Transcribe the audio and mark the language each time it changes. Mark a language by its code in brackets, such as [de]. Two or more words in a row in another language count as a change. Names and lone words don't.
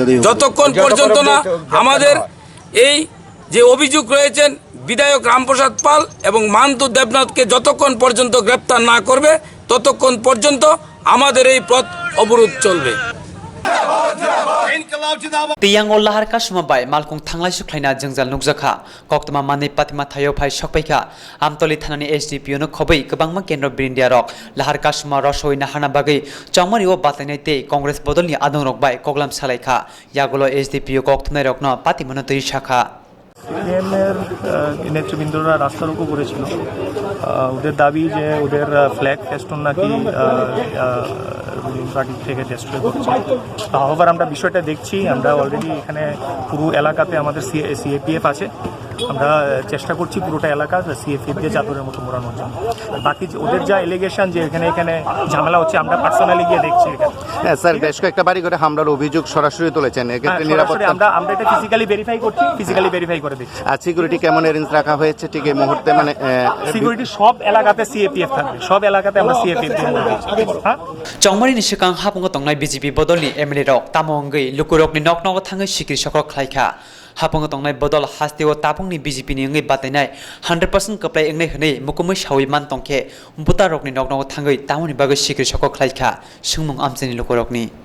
[bn] যতক্ষণ পর্যন্ত না আমাদের এই যে অভিযোগ রয়েছেন বিধায়ক রামপ্রসাদ পাল এবং মান্তু দেবনাথকে যতক্ষণ পর্যন্ত গ্রেপ্তার না করবে ততক্ষণ পর্যন্ত আমাদের এই পথ অবরোধ চলবে [trp] Tiyang ol lahar kasuma bai malkung thanglai suklaina jengjal nukjakha koktoma manei patima thayo phai sokpaikha amtoli thanani SDPO no khobai kwbangma kendro birindia rok lahar kasuma rosoi na hana bagai chongmari o batainai te Congress bodolni adong rok bai koglam salaikha yagulo SDPO kokthonai rok no patimano tei shakha [bn] সিপিএমের নেতৃবৃন্দরা রাস্তা রোকো করেছিল ওদের দাবি যে ওদের [en] flag festoon [bn] নাকি [en] ruling party [bn] থেকে ডেস্ট্রয় করছে আবার আমরা বিষয়টা দেখছি আমরা অলরেডি এখানে পুরো এলাকাতে আমাদের সিএপিএফ আছে আমরা চেষ্টা করছি পুরোটা এলাকা সিএপিএফ দিয়ে চাদরের মতো মোড়ানোর জন্য বাকি ওদের যা এলিগেশন যে এখানে ঝামেলা হচ্ছে আমরা পার্সোনালি গিয়ে দেখছি হ্যাঁ স্যার বেশ কয়েকটা বাড়ি করে হামলার অভিযোগ সরাসরি তুলেছেন এক্ষেত্রে নিরাপত্তা আমরা এটা [en] physically verify [bn] করছি [en] physically verify [bn] করে দেখছি আর সিকিউরিটি কেমন অ্যারেঞ্জ রাখা হয়েছে ঠিক এই মুহূর্তে মানে সিকিউরিটি সব এলাকাতে সিএপিএফ থাকবে সব এলাকাতে আমরা সিএপিএফ দিয়ে হ্যাঁ [trp] Chongmari ni sekang hapungo tongnai BJP bodolni MLA rok tamongei lukurokni noknogo thangai sikri sokrok khlaikha hapungo tongnai bodol hasteo tapungni BJP ni ngai batainai 100% kaplai engnai hnei mukumai shawi man tongkhe buta rokni noknogo thangai tamoni bagai sikri sokrok khlaikha sungmung amcheni lukurokni